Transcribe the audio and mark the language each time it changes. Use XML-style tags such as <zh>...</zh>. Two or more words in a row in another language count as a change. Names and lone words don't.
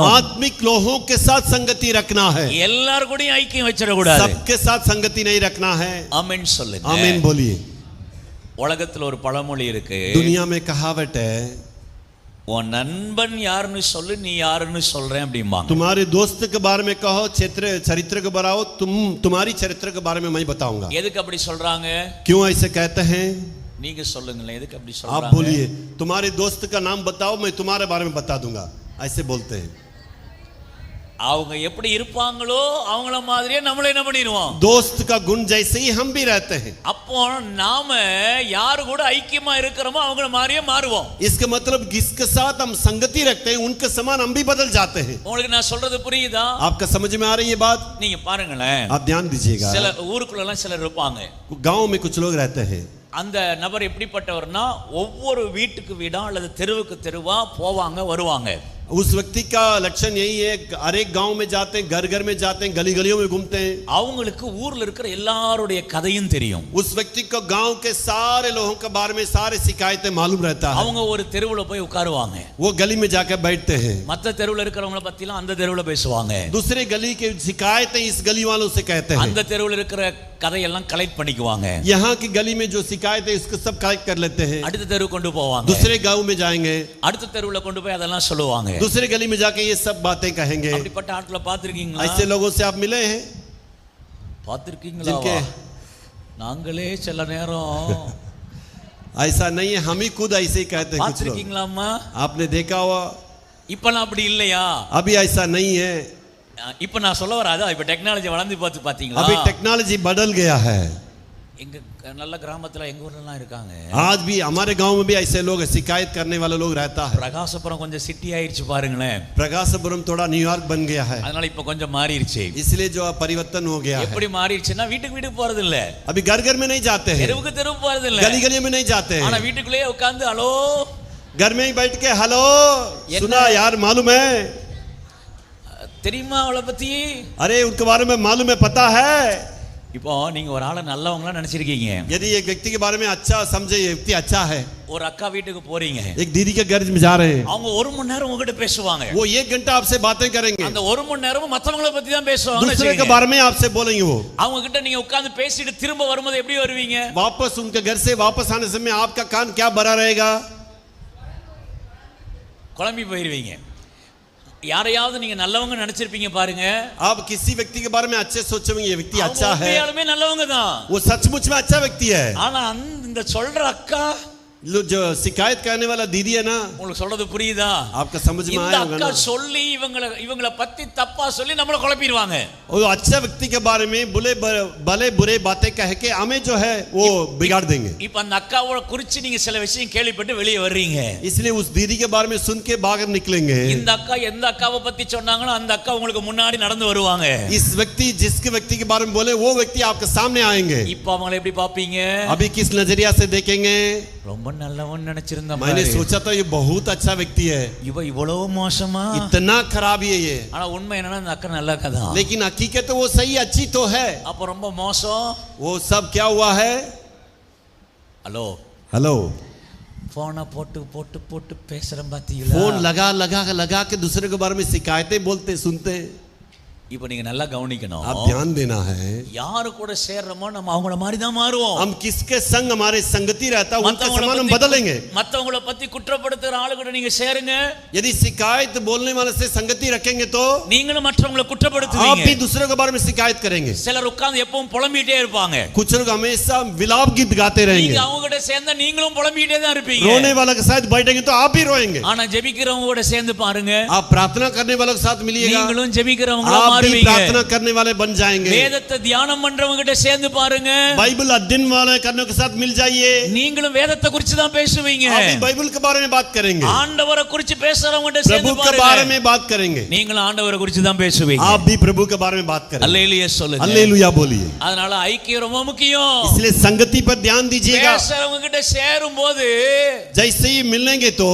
<hi>आत्मिक लोगों के साथ संगति रखना है.</hi> <ta>எல்லார் கூடயும் ஐக்கியம் வச்சிட கூடாது.</ta> <hi>सबके साथ संगति नहीं रखना है.</hi> <ta>ஆமென் சொல்லுங்க.</ta> <hi>आमीन बोलिए.</hi> <ta>உலகத்துல ஒரு பழமொழி இருக்கு,</ta> <hi>दुनिया में कहावत है,</hi> <ta>உன் நண்பன் யாருன்னு சொல்லு, நீ யாருன்னு சொல்றேன் அப்படிம்பாங்க.</ta> <hi>तुम्हारे दोस्त के बारे में कहो, चरित्र के बताओ, तुम्हारी चरित्र के बारे में मैं बताऊंगा.</hi> <ta>எதுக்கு அப்படி சொல்றாங்க?</ta> <hi>क्यों ऐसे कहते हैं?</hi> <ta>நீங்க சொல்லுங்களேன் எதுக்கு அப்படி</ta> <hi>आप</hi> <ta>சொல்றாங்க?</ta> <hi>बोलिए, तुम्हारे दोस्त का नाम बताओ, मैं तुम्हारे बारे में बता दूंगा, ऐसे बोलते हैं।</hi> <ta>அவங்க எப்படி இருப்பாங்களோ அவங்கள மாதிரியே நம்மள என்ன பண்ணிடுவோம்?</ta> <hi>दोस्त का गुण जैसे ही हम भी रहते हैं।</hi> <ta>அப்போ நாம யாரு கூட ஐக்கியமா இருக்கிறோமோ அவங்கள மாதிரியே மாறுவோம்।</ta> <hi>इसका मतलब जिसके साथ हम संगति रखते हैं उनके समान हम भी बदल जाते हैं।</hi> <ta>உங்களுக்கு நான் சொல்றது புரியுதா?</ta> <hi>आपका समझ में आ रही है बात?</hi> <ta>நீங்க பாருங்களேன்,</ta> <hi>आप ध्यान दीजिएगा।</hi> <ta>சில ஊருக்குள்ள எல்லாம் சிலர் இருப்பாங்க,</ta> <hi>गांव में कुछ लोग रहते हैं।</hi> <ta>அந்த நபர் எப்படிப்பட்டவர்னா ஒவ்வொரு வீட்டுக்கு வீடா அல்லது தெருவுக்கு தெருவா போவாங்க வருவாங்க।</ta> <hi>उस व्यक्ति का लक्षण यही है, हर एक गांव में जाते हैं, घर घर में जाते हैं, गली गलियों में घूमते हैं।</hi> <ta>அவங்களுக்கு ஊர்ல இருக்கிற எல்லாருடைய கதையும் தெரியும்।</ta> <hi>उस व्यक्ति को गांव के सारे लोगों के बारे में सारे शिकायतें मालूम रहता है।</hi> <ta>அவங்க ஒரு தெருவுல போய் உட்காருவாங்க,</ta> <hi>वो गली में जाकर बैठते हैं,</hi> <ta>மத்த தெருவுல இருக்கிறவங்கள பத்திலாம் அந்த தெருவுல பேசுவாங்க,</ta> <hi>दूसरे गली के शिकायतें इस गली वालों से कहते हैं,</hi> <ta>அந்த தெருவுல இருக்கிற கதையெல்லாம் கலெக்ட் பண்ணிக்குவாங்க,</ta> <hi>यहाँ की गली में जो शिकायतें उसको सब कलेक्ट कर लेते हैं,</hi> <ta>அடுத்த தெருவுக்கு கொண்டு போவாங்க,</ta> <hi>दूसरे गांव में जाएंगे,</hi> <ta>அடுத்த தெருவுல கொண்டு போய் அதெல்லாம் சொல்லுவாங்க।</ta> <hi>दूसरे गली में जाके ये सब बातें कहेंगे।</hi> <ta>அப்படிப்பட்ட ஆட்களை பார்த்திருக்கீங்களா?</ta> <hi>ऐसे लोगों से आप मिले हैं?</hi> <ta>பார்த்திருக்கீங்களா?</ta> <hi>जिनके</hi> <ta>நாங்களே சில நேரம்</ta> <hi>ऐसा नहीं है, हम ही खुद ऐसे ही कहते हैं कुछ लोग।</hi> <ta>பார்த்திருக்கீங்களாமா?</ta> <hi>आपने देखा हुआ?</hi> <ta>இப்பலாம் அப்படி இல்லையா?</ta> <hi>अभी ऐसा नहीं है,</hi> <ta>இப்ப நான் சொல்ல வராதா, இப்ப டெக்னாலஜி வளர்ந்து பார்த்து பாத்தீங்களா?</ta> <hi>अभी टेक्नोलॉजी बदल गया है।</hi> <ta>எங்க நல்ல கிராமத்துல எங்க ஊர்ல எல்லாம் இருக்காங்க,</ta> <hi>आज भी हमारे गांव में भी ऐसे लोग शिकायत करने वाले लोग रहता है।</hi> <ta>பிரகாசபுரம் கொஞ்சம் சிட்டி ஆயிருச்சு பாருங்களேன்,</ta> <hi>प्रकाशपुरम थोड़ा न्यूयॉर्क बन गया है,</hi> <ta>அதனால இப்ப கொஞ்சம் மாறிடுச்சு।</ta> <hi>इसलिए जो परिवर्तन हो गया है।</hi> <ta>எப்படி மாறிடுச்சுன்னா வீட்டுக்கு வீட்டுக்கு போறது இல்ல,</ta> <hi>अभी घर घर में नहीं जाते हैं,</hi> <ta>தெருவுக்கு தெருவு போறது இல்ல,</ta> <hi>गली गली में नहीं जाते</hi> <ta>ஆனா</ta> <hi>हैं,</hi> <ta>வீட்டுக்குள்ளேயே உட்கார்ந்து ஹலோ</ta> <hi>घर में ही बैठ के हेलो सुना यार, मालूम है,</hi> <ta>தெரியுமா அவளை பத்தி?</ta> <hi>अरे उनके बारे में मालूम है, पता है।</hi> <ta>இப்போ நீங்க ஒரு ஆளை நல்லவங்களா நினைச்சிருக்கீங்க,</ta> <hi>यदि एक व्यक्ति के बारे में अच्छा समझे ये व्यक्ति अच्छा है,</hi> <ta>ஒரு அக்கா வீட்டுக்கு போறீங்க,</ta> <hi>एक दीदी के घर में जा रहे हैं,</hi> <ta>அவங்க ஒரு மணி நேரம் உங்ககிட்ட பேசுவாங்க,</ta> <hi>वो 1 घंटा आपसे बातें करेंगे,</hi> <ta>அந்த ஒரு மணி நேரமும் மத்தவங்கள பத்தி தான் பேசுவாங்க।</ta> <hi>दूसरे के बारे में आपसे बोलेंगे। वो</hi> <ta>அவங்க கிட்ட நீங்க உட்கார்ந்து பேசிட்டு திரும்ப வரும்போது எப்படி வருவீங்க?</ta> <hi>वापस उनके घर से वापस आने समय आपका कान क्या भरा रहेगा?</hi> <ta>குழம்பி போயிருவீங்க। யாரையாவது நீங்க நல்லவங்க நினைச்சிருப்பீங்க பாருங்க,</ta> <hi>आप किसी व्यक्ति के बारे में अच्छे सोचेंगे ये व्यक्ति</hi> <ta>அவங்க</ta> <hi>अच्छा है,</hi> <ta>உண்மையாலுமே நல்லவங்க தான்,</ta> <hi>वो सचमुच में अच्छा व्यक्ति है।</hi> <ta>ஆனா இந்த சொல்ற அக்கா,</ta> <hi>जो शिकायत करने वाला दीदी है ना,</hi> <ta>உங்களுக்கு சொல்றது புரியுதா?</ta> <hi>आपका समझ में</hi> <ta>இந்த</ta> <hi>आया होगा</hi> <ta>அக்கா</ta> <hi>ना?</hi> <ta>சொல்லி இவங்கள பத்தி தப்பா சொல்லி நம்மள குழப்பிடுவாங்க।</ta> <hi>वो अच्छा व्यक्ति के बारे में भले बुरे बातें कह के हमें जो है वो बिगाड़ देंगे।</hi> <ta>இப்ப அந்த அக்காவோட குறிச்சு நீங்க சில விஷயம் கேள்விப்பட்டு வெளியே வர்றீங்க,</ta> <hi>इसलिए उस दीदी के बारे में सुन के बाहर निकलेंगे।</hi> <ta>இந்த அக்கா எந்த அக்காவை பத்தி சொன்னாங்களோ அந்த அக்கா உங்களுக்கு முன்னாடி நடந்து வருவாங்க।</ta> <hi>इस जिसके व्यक्ति के बारे में बोले वो व्यक्ति आपके सामने आएंगे।</hi> <ta>இப்ப அவங்களை எப்படி பாப்பீங்க?</ta> <hi>अभी किस नजरिया से देखेंगे?</hi> <ta>ரொம்ப நல்லவன் நினைச்சிருந்த</ta> <hi>मैंने</hi> <ta>மாதிரி,</ta> <hi>सोचा था ये बहुत अच्छा व्यक्ति है,</hi> <ta>இவ இவ்வளவு மோசமா,</ta> <hi>इतना खराब है ये,</hi> <ta>ஆனா உண்மை என்னன்னா அந்த அக்கா நல்ல அக்கா தான்।</ta> <hi>लेकिन हकीकत तो वो सही अच्छी तो है।</hi> <ta>அப்ப ரொம்ப மோசம்।</ta> <hi>वो सब क्या हुआ है?</hi> <ta>ஹலோ,</ta> <hi>हेलो,</hi> <ta>போனை போட்டு போட்டு போட்டு பேசுறேன் பாத்தீங்களா?</ta> <hi>फोन लगा के दूसरे के बारे में शिकायतें बोलते सुनते।</hi> <ta>இப்ப நீங்க நல்லா கவனிக்கணும்,</ta> <hi>आप ध्यान देना है,</hi> <ta>யாரு கூட சேர்றோமோ நம்ம அவங்கள மாதிரி தான் மாறுவோம்।</ta> <hi>हम किसके संग हमारे संगति रहता है उनके समान हम बदलेंगे।</hi> <ta>மத்தவங்கள பத்தி குற்றப்படுத்துற ஆளு கூட நீங்க சேருங்க,</ta> <hi>यदि शिकायत बोलने वाले से संगति रखेंगे तो</hi> <ta>நீங்களும் மற்றவங்கள</ta> <hi>आप</hi> <ta>குற்றப்படுத்துவீங்க।</ta> <hi>भी दूसरों के बारे में शिकायत करेंगे।</hi> <ta>சிலர் உட்கார்ந்து எப்பவும் புலம்பிட்டே இருப்பாங்க,</ta> <hi>कुछ लोग हमेशा विलाप गीत गाते</hi> <ta>நீங்க</ta> <hi>रहेंगे,</hi> <ta>அவங்க கூட சேர்ந்தா நீங்களும் புலம்பிட்டே தான் இருப்பீங்க।</ta> <hi>रोने वाला के साथ बैठेंगे तो आप भी रोएंगे।</hi> <ta>ஆனா ஜெபிக்கிறவங்க கூட சேர்ந்து பாருங்க,</ta> <hi>आप प्रार्थना करने वालों के साथ मिलिएगा,</hi> <ta>நீங்களும் ஜெபிக்கிறவங்களா</ta> <hi>आप भी</hi> <ta>மாறுவீங்க।</ta> <hi>प्रार्थना करने वाले बन जाएंगे।</hi> <ta>வேதத்தை தியானம் பண்றவங்க கிட்ட சேர்ந்து பாருங்க,</ta> <hi>बाइबल अध्ययन वाले करने के साथ मिल जाइए,</hi> <ta>நீங்களும் வேதத்தை குறித்து தான் பேசுவீங்க।</ta> <hi>आप भी बाइबल के बारे में बात करेंगे,</hi> <ta>ஆண்டவரை குறித்து பேசுறவங்க கிட்ட சேர்ந்து</ta> <hi>प्रभु के बारे</hi> <ta>பாருங்க,</ta> <hi>में बात करेंगे,</hi> <ta>நீங்களும் ஆண்டவரை குறித்து தான் பேசுவீங்க।</ta> <hi>आप भी प्रभु के बारे में बात करेंगे।</hi> <ta>அல்லேலூயா சொல்லுங்க,</ta> <hi>हालेलुया बोलिए।</hi> <ta>அதனால ஐக்கியம் ரொம்ப முக்கியம்।</ta> <hi>इसलिए संगति पर ध्यान दीजिएगा।</hi> <ta>பேசுறவங்க கிட்ட சேரும் போது</ta> <hi>जैसे ही मिलेंगे तो</hi>